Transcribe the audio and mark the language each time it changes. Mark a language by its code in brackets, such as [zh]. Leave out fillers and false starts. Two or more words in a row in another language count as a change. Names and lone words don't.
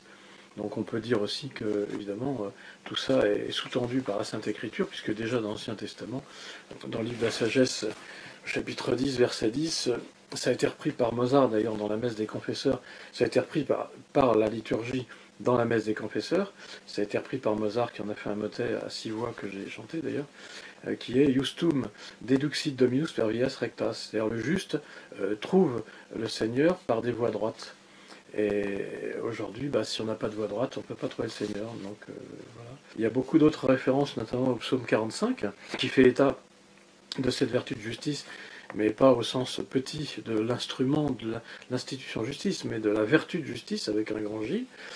[fr] Donc on peut dire aussi que, évidemment, tout ça est sous-tendu par la Sainte Écriture, puisque déjà dans l'Ancien Testament, dans le livre de la Sagesse, chapitre 10, verset 10, ça a été repris par Mozart d'ailleurs dans la messe des confesseurs, ça a été repris par la liturgie dans la messe des confesseurs, ça a été repris par Mozart qui en a fait un motet à 6 voix que j'ai chanté d'ailleurs, qui est [la] Justum deduxit Dominus per vias rectas, [fr] c'est-à-dire le juste trouve le Seigneur par des voies droites. Et aujourd'hui, si on n'a pas de voie droite, on ne peut pas trouver le Seigneur. Donc voilà. Il y a beaucoup d'autres références, notamment au psaume 45, qui fait état de cette vertu de justice, mais pas au sens petit de l'instrument de l'institution justice, mais de la vertu de justice avec un grand J.